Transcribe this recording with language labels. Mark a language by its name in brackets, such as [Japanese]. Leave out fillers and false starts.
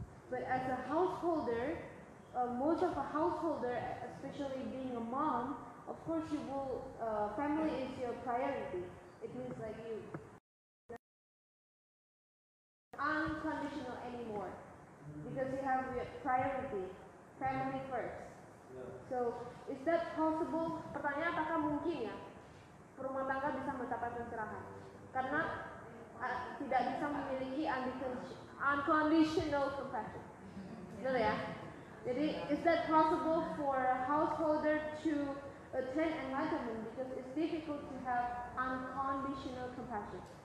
[English] But as a householder, most of a householder, especially being a mom, of course you will, family is your priority. It means like you unconditional anymore because you have your priority, family first. So is that possible? [Indonesian] Pertanyaan, apakah mungkin ya rumah tangga bisa mencapai pencerahan? Karena tidak bisa memiliki unconditional compassion. Betul ya? [English] Jadi, is that possible for a householder to attain enlightenment? Because it's difficult to have unconditional compassion.